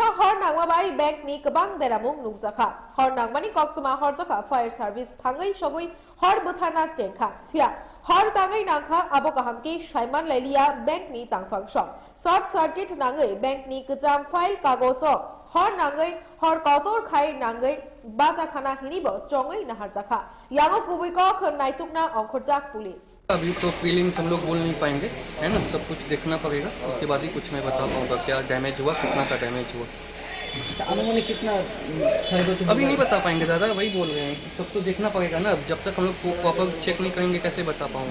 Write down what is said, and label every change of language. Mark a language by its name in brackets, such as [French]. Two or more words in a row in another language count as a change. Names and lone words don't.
[Kok Borok] हर नांगमाबाय बैंकनि गोबां देरामुं नुगजाखा हर नांगमानि कक्तमा हरजाखा [English] fire service [Kok Borok] थाङै सगै हर बोथाना चेंखा फिया हर ताङै नांखा आबो गाहामके साइमान लाइलिया बैंकनि तांफांसं [English] short circuit [Kok Borok] नाङै बैंकनि गोजाम फाइल कागज हर नाङै हर कतर खाय नाङै बाजाखाना हिनिबो चङै नाहारजाखा यांगो कुबैक नाइतुकना अंखरजाक पुलिस। [Hindi] अभी तो प्रीलिम्स हम लोग बोल नहीं पाएंगे, है ना, सब कुछ देखना पड़ेगा, उसके बाद ही कुछ मैं बता पाऊंगा क्या डैमेज हुआ, कितना का डैमेज हुआ। अनुमानिक कितना अभी नहीं बता पाएंगे दादा, वही बोल रहे हैं, सब तो देखना पड़ेगा ना, जब तक हम लोग [English] proper check [Hindi] नहीं करेंगे कैसे बता पाऊंगा।